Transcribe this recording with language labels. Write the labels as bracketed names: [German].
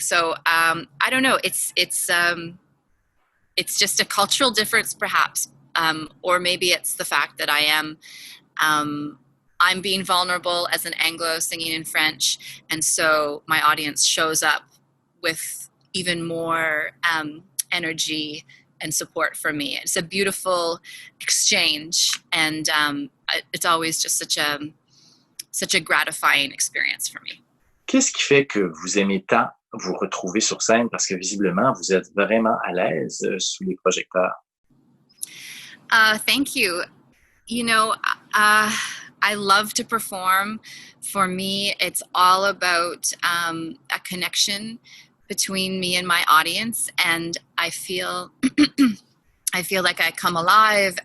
[English] So I don't know. It's just a cultural difference, perhaps, or maybe it's the fact that I'm being vulnerable as an Anglo singing in French, and so my audience shows up with even more energy and support for me. It's a beautiful exchange, and it's always just such a gratifying experience for me. [French] Qu'est-ce qui fait que vous aimez tant vous retrouver sur scène? Parce que visiblement, vous êtes vraiment à l'aise sous les projecteurs. [English] Thank you. You know, I love to perform. For me, it's all about a connection between me and my audience, and I feel like I come alive.